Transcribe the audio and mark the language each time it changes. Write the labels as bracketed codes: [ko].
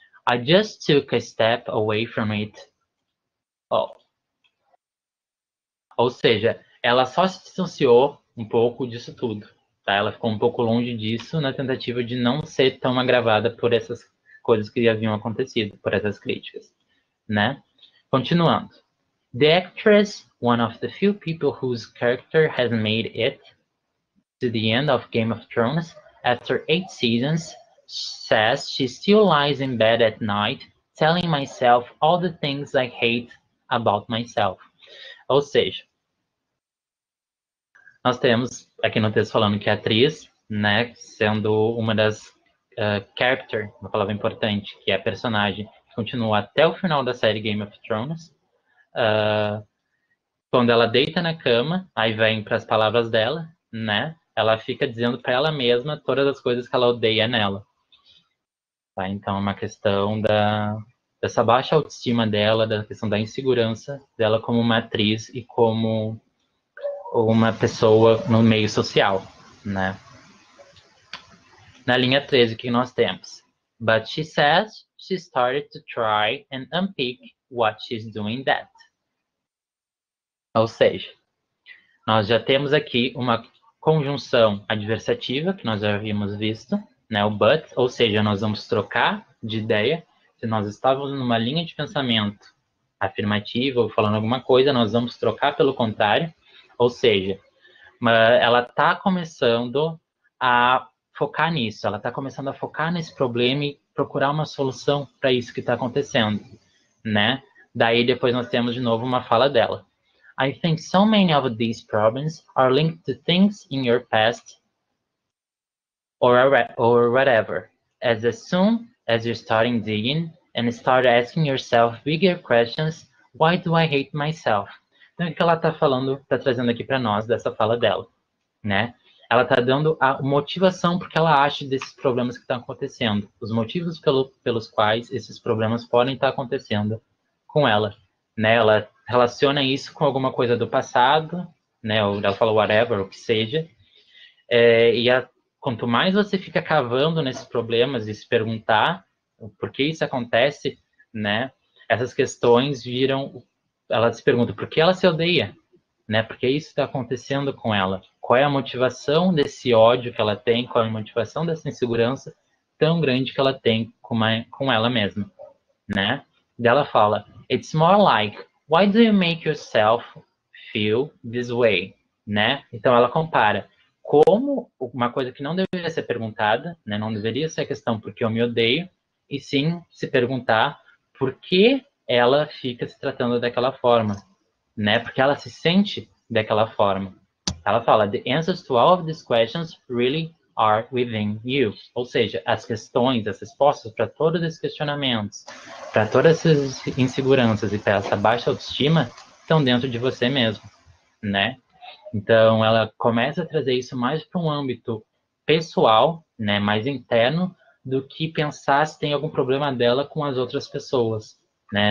[en] I just took a step away from it all. [pt] Ou seja, ela só se distanciou um pouco disso tudo. Tá? Ela ficou um pouco longe disso na tentativa de não ser tão agravada por essas coisas que haviam acontecido, por essas críticas, né? Continuando. [en] The actress, one of the few people whose character has made it to the end of Game of Thrones after 8 seasons, says she still lies in bed at night telling myself all the things I hate about myself. [pt] Ou seja, nós temos aqui no texto falando que a atriz, né, sendo uma das character, uma palavra importante, que é a personagem, que continua até o final da série Game of Thrones. Quando ela deita na cama, aí vem para as palavras dela, né? Ela fica dizendo para ela mesma todas as coisas que ela odeia nela. Tá? Então é uma questão dessa baixa autoestima dela, da questão da insegurança dela como uma atriz e como uma pessoa no meio social, né? Na linha 13, o que nós temos? [en] But she says she started to try and unpick what she's doing that. [pt] Ou seja, nós já temos aqui uma conjunção adversativa, que nós já havíamos visto, né, o but, ou seja, nós vamos trocar de ideia. Se nós estávamos numa linha de pensamento afirmativa ou falando alguma coisa, nós vamos trocar pelo contrário. Ou seja, ela está começando a focar nisso, ela está começando a focar nesse problema e procurar uma solução para isso que está acontecendo, né? Daí depois nós temos de novo uma fala dela. [en] I think so many of these problems are linked to things in your past or whatever. As soon as you're starting digging and start asking yourself bigger questions, why do I hate myself? [pt] Então, o que ela está falando, está trazendo aqui para nós dessa fala dela, né? Ela está dando a motivação porque ela acha desses problemas que estão acontecendo, os motivos pelos quais esses problemas podem estar acontecendo com ela, né? Ela relaciona isso com alguma coisa do passado, né? Ou ela fala whatever, o que seja. Quanto mais você fica cavando nesses problemas e se perguntar por que isso acontece, né? Essas questões viram, ela se pergunta por que ela se odeia, né? Por que isso está acontecendo com ela? Qual é a motivação desse ódio que ela tem? Qual é a motivação dessa insegurança tão grande que ela tem com ela mesma, né? Ela fala, [en] it's more like, why do you make yourself feel this way, né? [pt] Então ela compara como uma coisa que não deveria ser perguntada, né? Não deveria ser a questão porque eu me odeio, e sim se perguntar por que ela fica se tratando daquela forma, né? Porque ela se sente daquela forma. Ela fala, [en] the answers to all of these questions really are within you. [pt] Ou seja, as questões, as respostas para todos esses questionamentos, para todas essas inseguranças e para essa baixa autoestima, estão dentro de você mesmo, né? Então, ela começa a trazer isso mais para um âmbito pessoal, né, mais interno, do que pensar se tem algum problema dela com as outras pessoas, né?